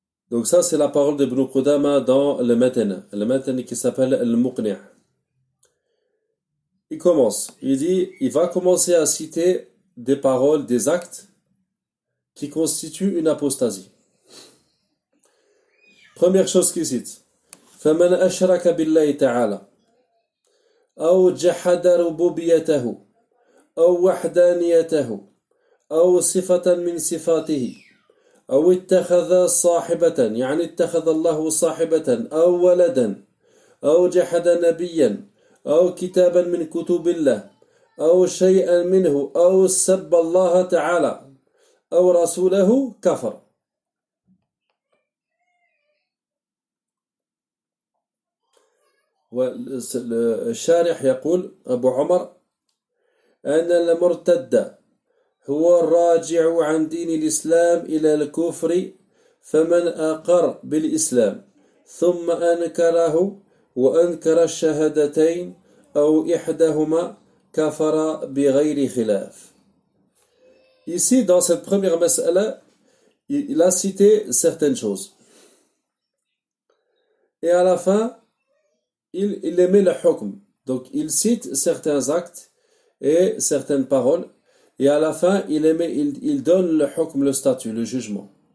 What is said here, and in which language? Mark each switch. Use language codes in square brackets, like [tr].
[fr] Donc ça c'est la parole d'Ibn Qudama dans le matin qui s'appelle Al-Muqni'. Il commence, il dit, il va commencer à citer des paroles, des actes qui constituent une apostasie. Première chose qu'il cite, [ar] فَمَنْ أَشْرَكَ بِاللَّهِ تَعَالَى أَوْ جَحَدَ رُبُوبِيَتَهُ أَوْ وَحْدَانِيَتَهُ أو صفة من صفاته أو اتخذ صاحبة يعني اتخذ الله صاحبة أو ولدا أو جحد نبيا أو كتابا من كتب الله أو شيئا منه أو سب الله تعالى أو رسوله كفر. والشارح يقول أبو عمر أن المرتد هو الراجع عن دين الإسلام إلى الكفر فمن أقر بالإسلام ثم أنكره وأنكر الشهادتين أو إحداهما كفر بغير خلاف. [fr] Ici, dans cette première mas'ala, il a cité certaines choses. Et à la fin, il émet le hukm. Donc, il cite certains actes et certaines paroles, et à la fin, il donne le hukm, le statut, le jugement.